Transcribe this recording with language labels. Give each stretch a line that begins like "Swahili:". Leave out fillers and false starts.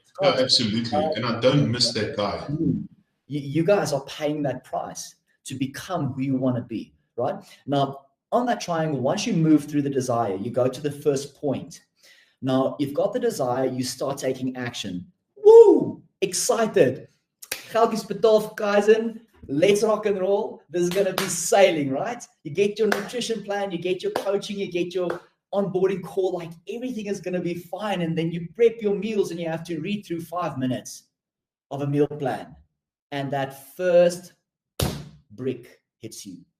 English: Yeah, absolutely. And I don't miss that guy. You guys are paying that price to become who you want to be, right? Now, on that triangle, once you move through the desire, you go to the first point. Now, you've got the desire, you start taking action. Woo! Excited.
Afrikaans: Geldjies betaal vir Kaizen.
English: Let's rock and roll. This is going to be sailing, right? You get your nutrition plan, you get your coaching, you get your onboarding call, like everything is going to be fine. And then you prep your meals and you have to read through 5 minutes of a meal plan. And that first brick hits you.